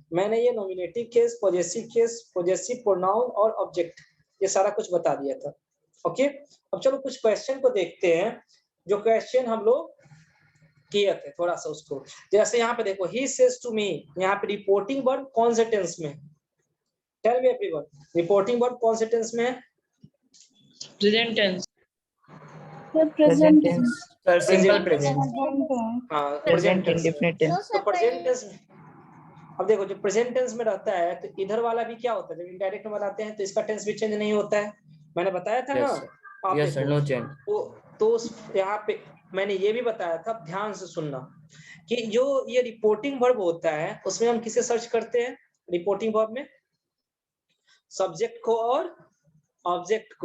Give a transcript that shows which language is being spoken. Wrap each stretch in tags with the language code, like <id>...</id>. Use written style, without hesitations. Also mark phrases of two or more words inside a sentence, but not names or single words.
<hi>मैंने ये</hi> <en>nominative case, possessive pronoun</en> <hi>और ऑब्जेक्ट ये सारा कुछ बता दिया था। ओके अब चलो कुछ क्वेश्चन को देखते हैं, जो क्वेश्चन हम लोग किए थे थोड़ा सा उसको। जैसे यहाँ पे देखो</hi> <en>he says to me,</en> <hi>यहाँ पे</hi> <en>reporting verb</en> <hi>कौन से टेंस में,</hi> <en>tell me everyone, reporting verb</en> <hi>कौन से टेंस में है,</hi> <en>Present tense. Present tense. Sir, simple present.</en> <hi>हाँ</hi> <en>Present present tense. indefinite tense.</en> <hi>तो</hi> <en>present tense</en> <hi>अब देखो जो</hi> <en>present tense</en> <hi>में रहता है तो इधर वाला भी क्या होता है, जब इनडायरेक्ट में बताते हैं तो इसका टेंस भी चेंज नहीं होता है। मैंने बताया था</hi> <en>Yes,</en> <hi>ना</hi> <en>sir.</en> <hi>आप</hi> <en>Yes, sir.</en> <hi>देखो।</hi> <en>No change.</en> <hi>तो यहाँ पे मैंने ये भी बताया था, ध्यान से सुनना, कि जो ये</hi> <en>reporting verb</en> <hi>होता है उसमें हम किसे सर्च करते हैं,</hi> <en>reporting verb</en> <hi>में सब्जेक्ट को और ऑब्जेक्ट को।</hi>